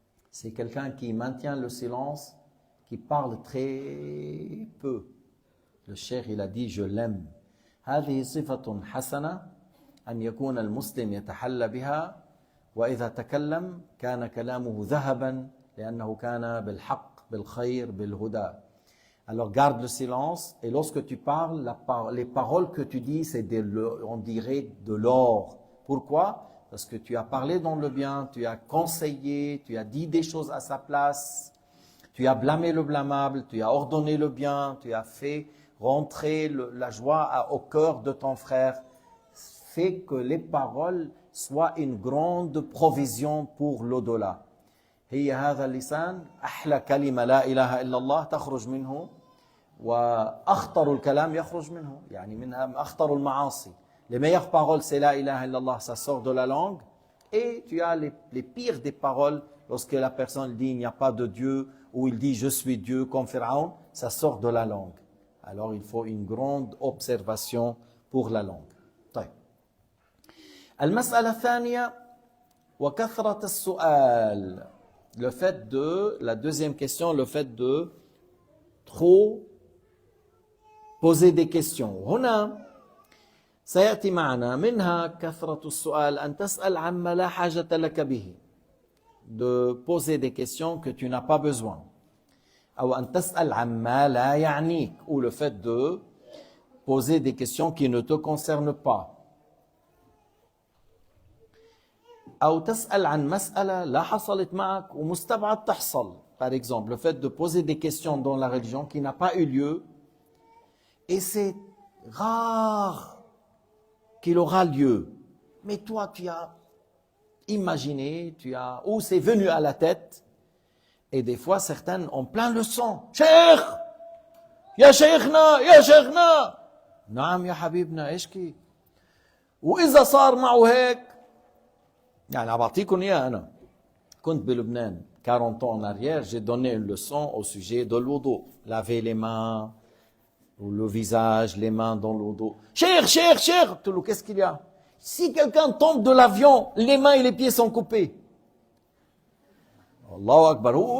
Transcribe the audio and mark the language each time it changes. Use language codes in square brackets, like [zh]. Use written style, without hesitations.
[fr] C'est quelqu'un qui maintient le silence, qui parle très peu. Le cheikh, il a dit, je l'aime. [ar] هذه صفة حسنة أن يكون المسلم يتحلى بها وإذا تكلم كان كلامه ذهبا لأنه كان بالحق بالخير بالهدى. [fr] Alors garde le silence et lorsque tu parles, les paroles que tu dis, on dirait de l'or. Pourquoi? Parce que tu as parlé dans le bien, tu as conseillé, tu as dit des choses à sa place, tu as blâmé le blâmable, tu as ordonné le bien, tu as fait rentrer la joie au cœur de ton frère. Fait que les paroles soient une grande provision pour l'au-delà. [ar] هي هذا اللسان أحلى كلمة لا إله إلا الله تخرج منه وأخطر الكلام يخرج منه يعني منها أخطر المعاصي. [fr] Les meilleures paroles, c'est [ar] la ilaha illallah, [fr] ça sort de la langue. Et tu as les pires des paroles, lorsque la personne dit il n'y a pas de Dieu, ou il dit je suis Dieu, comme Pharaon, ça sort de la langue. Alors il faut une grande observation pour la langue. [ar] طيب. المسألة الثانية وكثرة السؤال. [fr] Le fait la deuxième question, le fait de trop poser des questions. [ar] هنا سيأتي معنا منها كثرة السؤال أن تسأل عما لا حاجة لك به. [fr] De poser des questions que tu n'as pas besoin. [ar] أو أن تسأل عما لا يعنيك. [fr] Ou le fait de poser des questions qui ne te concernent pas. [ar] أو تسأل عن مسألة لا حصلت معك ومستبعد تحصل. [fr] Par exemple, le fait de poser des questions dans la religion qui n'a pas eu lieu et c'est rare qu'il aura lieu. Mais toi, tu as imaginé, ou c'est venu à la tête. Et des fois, certaines ont plein le sang. [ar] Cheikh! Ya Cheikhna! Ya Cheikhna! نعم يا حبيبنا اشكي. وإذا صار معه هيك يعني أعطيكم إياه أنا. كنت بلبنان [fr] 40 ans en arrière, j'ai donné une leçon au sujet de l'wudu. Laver les mains, le visage, les mains dans le dos. Cher, cher, cher. Qu'est-ce qu'il y a? Si quelqu'un tombe de l'avion, les mains et les pieds sont coupés. Allahu Akbar.